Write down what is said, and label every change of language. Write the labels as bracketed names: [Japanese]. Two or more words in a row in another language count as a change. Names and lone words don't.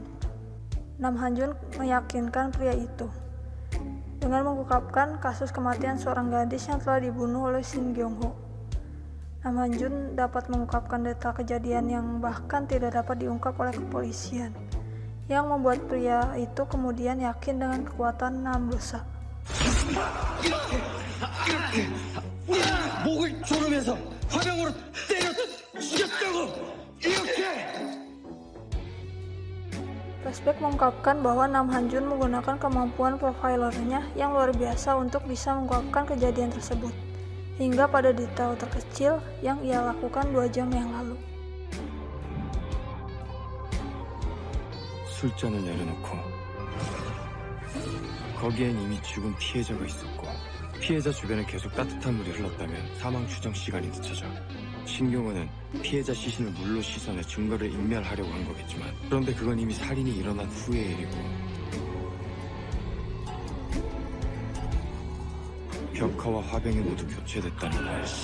[Indonesian] Nam Han-jun meyakinkan pria itu dengan mengungkapkan kasus kematian seorang gadis yang telah dibunuh oleh Shin Gyung-ho. Nam Han-jun dapat mengungkapkan detail kejadian yang bahkan tidak dapat diungkap oleh kepolisian, yang membuat pria itu kemudian yakin dengan kekuatan Nam dosa. [Korean] 목을 조르면서 화병으로 때려 죽였다고! 이렇게! [Indonesian] Flashback mengungkapkan bahwa Nam Han-jun menggunakan kemampuan profilernya yang luar biasa untuk bisa mengungkapkan kejadian tersebut, hingga pada detail terkecil yang ia lakukan 2 jam yang lalu. [Korean] 술잔을 내려놓고 거기엔 이미 죽은 피해자가 있었고 피해자 주변에 계속 따뜻한 물이 흘렀다면 사망 추정 시간이 늦춰져. 신경호는 피해자 시신을 물로 씻어내 증거를 인멸하려고 한 거겠지만 그런데 그건 이미 살인이 일어난 후의 일이고 벽화와 화병이 모두 교체됐다는 거야.